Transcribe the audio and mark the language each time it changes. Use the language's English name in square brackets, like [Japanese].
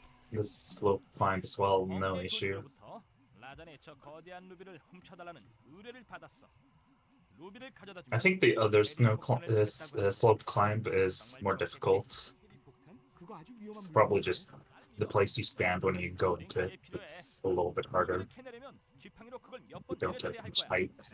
[English] This slope climb as well, no issue. [Korean] 라단의 저 거대한 루비를 훔쳐달라는 의뢰를 받았어. 루비를 가져다 주면 [English] I think the other slope climb is more difficult. It's probably just the place you stand when you go into it. It's a little bit harder. You don't have as much height.